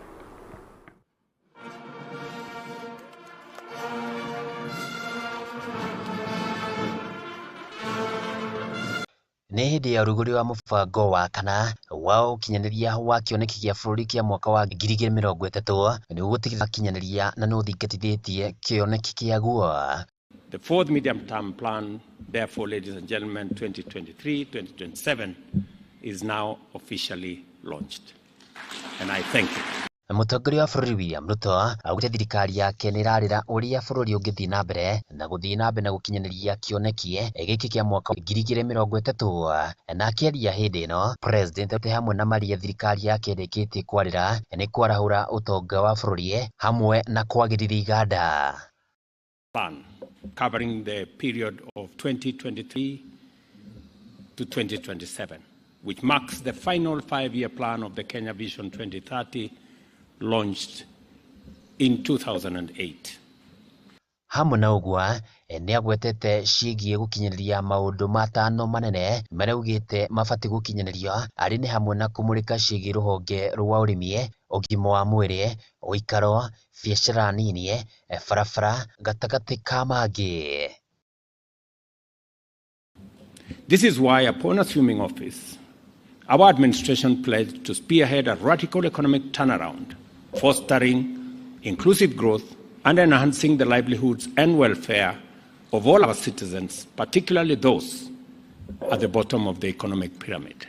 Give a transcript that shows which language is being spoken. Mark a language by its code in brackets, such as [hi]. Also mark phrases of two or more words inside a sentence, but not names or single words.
[ki] Ni hindi ya uruguri wa mubango wa kana wa ukinyaneria wa kioneki gia bururi kia mwaka wa 2030 ni gutigirira kinyaneria na no thingatithĩtie kioneki kiaguo. [en] The fourth medium-term plan, therefore, ladies and gentlemen, 2023-2027 is now officially launched. And I thank you. [ki] Mutongoria wa bururi William Ruto augite thirikari yake ni irarira uria bururi ungithi na mbere na gukinyaneria kioneki giki kia mwaka 2030 na akiaria hindi ino president ati hamwe na maria thirikari yake irikitie kwarira ni kwarahura utonga wa bururi hamwe na kwagirithia iganda. [en] Plan covering the period of 2023 to 2027, which marks the final 5-year plan of the Kenya Vision 2030, launched in 2008. [ki] Hamwe na ugwa ni agwetete ciigie gukinyereria maundu matano manene maria ugite mabati gukinyererio ari ni hamwe na kumurika ciigie ruhonge rwa urimi, ugima wa mwiri, uikaro, biashara nini, barabara gatagati ka mangi. [en] This is why, upon assuming office, our administration pledged to spearhead a radical economic turnaround, fostering inclusive growth and enhancing the livelihoods and welfare of all our citizens, particularly those at the bottom of the economic pyramid.